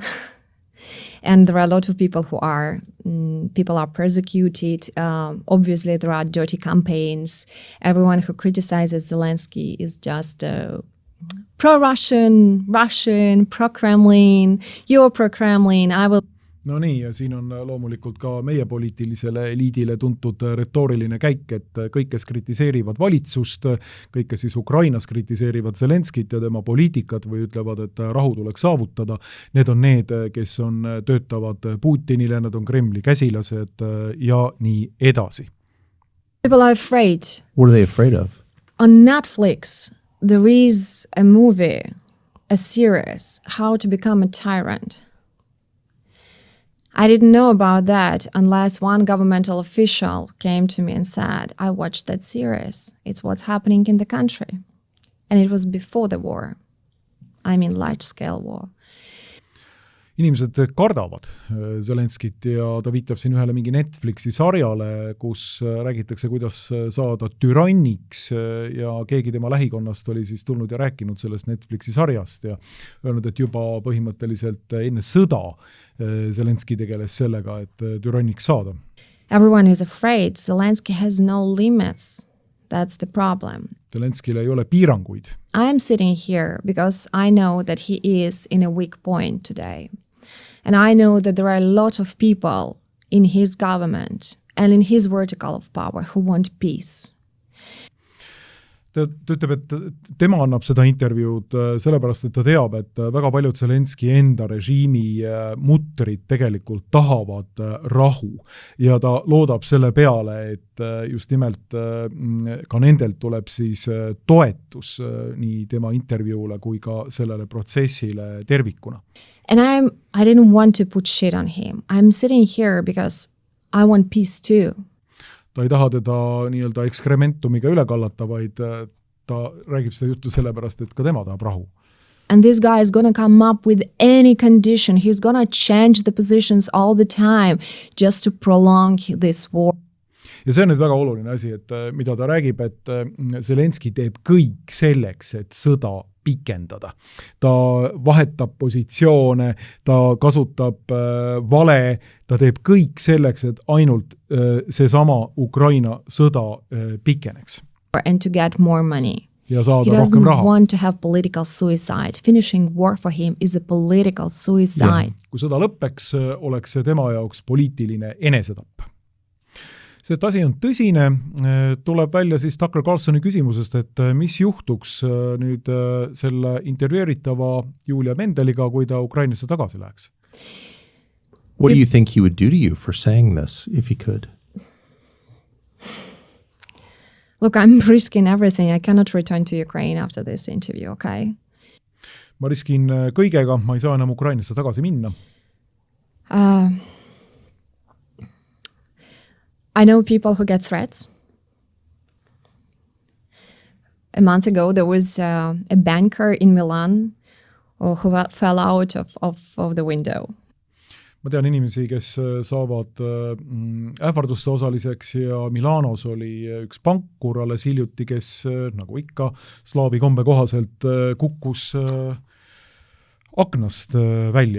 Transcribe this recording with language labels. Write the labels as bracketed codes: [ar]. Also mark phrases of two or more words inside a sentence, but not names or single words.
[en] And there are a lot of people people are persecuted. Obviously, there are dirty campaigns. Everyone who criticizes Zelensky is just pro-Russian, pro-Kremlin, you're pro-Kremlin, I will. [et] No nii, ja siin on loomulikult ka meie poliitilisele eliidile tuntud retooriline käik, et kõik, kes kritiseerivad valitsust, kõik, kes siis Ukrainas kritiseerivad Zelenskit ja tema poliitikat või ütlevad, et rahu tuleks saavutada, need on need, kes töötavad Putinile, nad on Kremli käsilased ja nii edasi. [en] People are afraid. What are they afraid of? On Netflix, there is a movie, a series, How to Become a Tyrant. I didn't know about that unless one governmental official came to me and said, I watched that series. It's what's happening in the country. And it was before the war. I mean, large-scale war. [et] Inimesed kardavad Zelenskit ja ta viitab siin ühele mingi Netflixi sarjale, kus räägitakse, kuidas saada türanniks ja keegi tema lähikonnast oli siis tulnud ja rääkinud sellest Netflixi sarjast ja öelnud, et juba põhimõtteliselt enne sõda Zelenski tegeles sellega, et türanniks saada. [en] Everyone is afraid. Zelensky has no limits. That's the problem. [et] Zelenskile ei ole piiranguid. [en] I am sitting here because I know that he is in a weak point today. And I know that there are a lot of people in his government and in his vertical of power who want peace. [et] Ta ütleb, et tema annab seda intervjuud sellepärast, et ta teab, et väga paljud Zelenski enda režiimi mutrid tegelikult tahavad rahu ja ta loodab selle peale, et just nimelt ka nendelt tuleb siis toetus nii tema intervjuule kui ka sellele protsessile tervikuna. [en] And I didn't want to put shit on him. I'm sitting here because I want peace too. [et] Ta ei taha teda nii-öelda ekskrementumiga üle kallata, vaid ta räägib seda juttu sellepärast, et ka tema tahab rahu. [en] And this guy is going to come up with any condition. He's going to change the positions all the time just to prolong this war. [et] Ja see on nüüd väga oluline asi, et mida ta räägib, et Zelenski teeb kõik selleks, et sõda pikendada. Ta vahetab positsioone, ta kasutab vale, ta teeb kõik selleks, et ainult seesama Ukraina sõda pikeneks. [en] And to get more money. [et] Ja [en] He [et] saada [en] doesn't [et] rohkem raha. [en] want to have political suicide. Finishing war for him is a political suicide. [et] Kui sõda lõppeks, oleks see tema jaoks poliitiline enesetapp. See, et asi on tõsine, tuleb välja siis Tucker Carlsoni küsimusest, et mis juhtuks nüüd selle intervjueeritava Julia Mendeliga, kui ta Ukrainasse tagasi läheks? [en] What do you think he would do to you for saying this, if he could? Look, I'm risking everything. I cannot return to Ukraine after this interview, okay? [et] Ma riskin kõigega, ma ei saa enam Ukrainasse tagasi minna. [en] I know people who get threats. A month ago, there was a banker in Milan who fell out of the window. [et] Ma tean inimesi, kes saavad ähvarduste osaliseks ja Milanos oli üks pankur alles hiljuti, kes nagu ikka slaavi kombe kohaselt kukkus aknast välja.